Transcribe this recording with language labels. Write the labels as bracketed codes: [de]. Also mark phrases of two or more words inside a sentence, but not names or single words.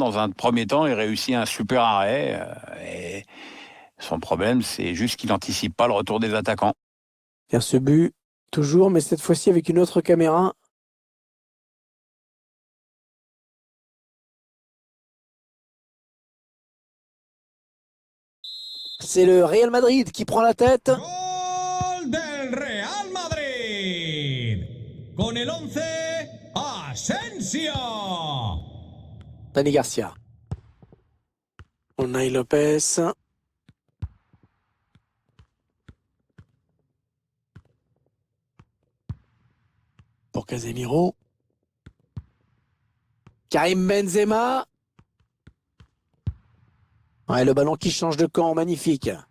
[fr] Dans un premier temps, il réussit un super arrêt. Et son problème, c'est juste qu'il n'anticipe pas le retour des attaquants. Bien ce but, toujours, mais cette fois-ci avec une autre caméra. C'est le Real Madrid qui prend la tête. [es] Gol del Real Madrid. Con el 11, Asensio. Dani Garcia. Unai Lopez. [fr] Pour Casemiro. Karim Benzema. Ouais, le ballon qui change de camp, magnifique.